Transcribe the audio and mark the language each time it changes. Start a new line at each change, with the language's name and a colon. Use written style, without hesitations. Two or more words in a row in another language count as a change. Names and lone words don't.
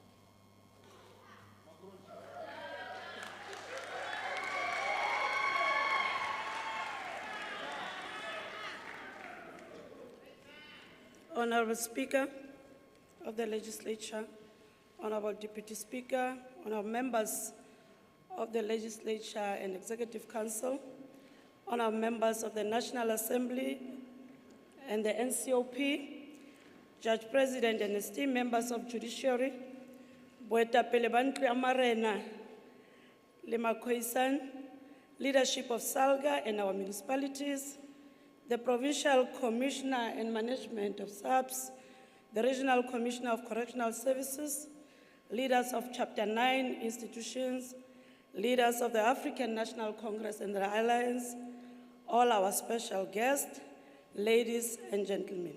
English: Honorable Speaker of the Legislature, Honorable Deputy Speaker, Honorable members of the Legislature and Executive Council, honorable members of the National Assembly and the NCOP, Judge President and esteemed members of Judiciary,
Southern Sotho: Boetapele ba ntlo ya marena le MaQueen,
English: leadership of SALGA and our municipalities, the Provincial Commissioner and Management of SAPS, the Regional Commissioner of Correctional Services, leaders of Chapter 9 institutions, leaders of the African National Congress and the Alliance, all our special guests, ladies and gentlemen.